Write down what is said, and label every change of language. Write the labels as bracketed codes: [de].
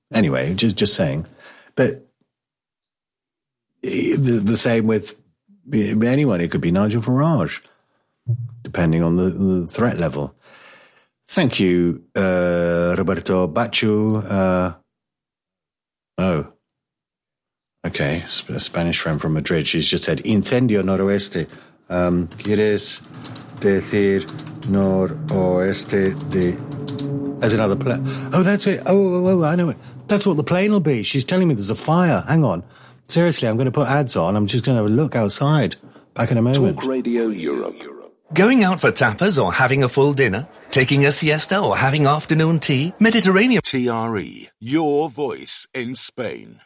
[en] Anyway, just saying. But the same with anyone. It could be Nigel Farage, depending on the threat level. Thank you, Roberto Bacciu. Okay, a Spanish friend from Madrid. She's just said, [es] incendio noroeste. ¿Quieres decir noroeste de... [en] As another plane. Oh, that's it. Oh, I know it. That's what the plane will be. She's telling me there's a fire. Hang on. Seriously, I'm going to put ads on. I'm just going to have a look outside. Back in a moment. Talk Radio Europe. Going out for tapas or having a full dinner? Taking a siesta or having afternoon tea? Mediterranean. TRE. Your voice in Spain.